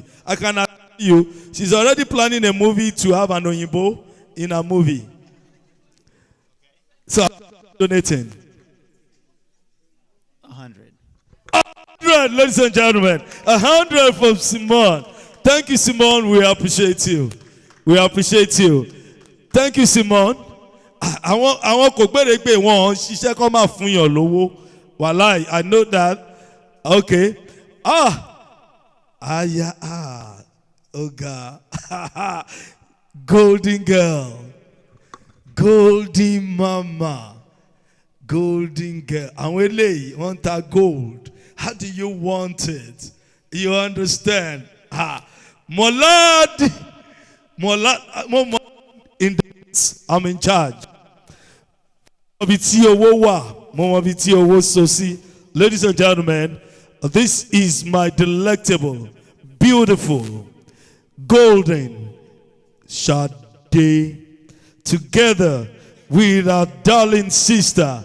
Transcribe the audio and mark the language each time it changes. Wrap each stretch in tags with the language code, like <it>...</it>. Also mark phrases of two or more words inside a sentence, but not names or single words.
<en>I can assure you, she's already planning a movie to have an Oyinbo in a movie. So, donating. 100. 100, ladies and gentlemen. 100 from Simone. Thank you, Simone. We appreciate you. We appreciate you. Thank you, Simone.</en> <yo>Àwọn kò gbèrè pé wọ́n ṣiṣẹ́ kọ́ máa fún yàn lówó. Wàláì,</yo> <en>I know that. Okay. Oga. Golden girl. Golden mama. Golden girl.</en> <yo>Àwọn eléyìí wọ́n ta gold.</yo> <en>How do you want it? You understand? Molad. I'm in charge. Ladies and gentlemen, this is my delectable, beautiful, golden Sade, together with our darling sister.</en>